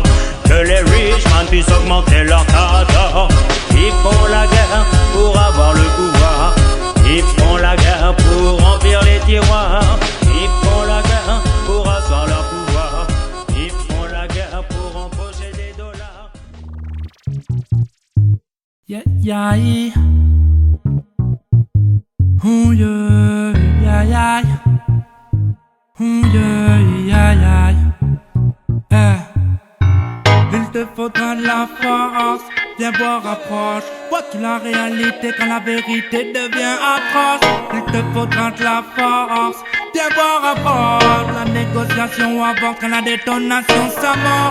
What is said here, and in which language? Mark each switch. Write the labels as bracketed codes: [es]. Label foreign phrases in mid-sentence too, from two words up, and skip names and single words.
[fr] Que les [en] rich man [fr] puissent augmenter leur tas d'or. Ils font la guerre pour avoir le pouvoir. Ils font la guerre pour remplir les tiroirs. Ils font la guerre pour asseoir leur pouvoir. Ils font la guerre pour empocher des dollars. [en] Yeah, yeah. Oh yeah, yeah, yeah. Oh yeah, yeah, yeah. [fr] Il te faudra de la force, viens voir approche. Vois-tu la réalité quand la vérité devient atroce? Il te faudra de la force, viens voir approche. La négociation avance quand la détonation s'amorce.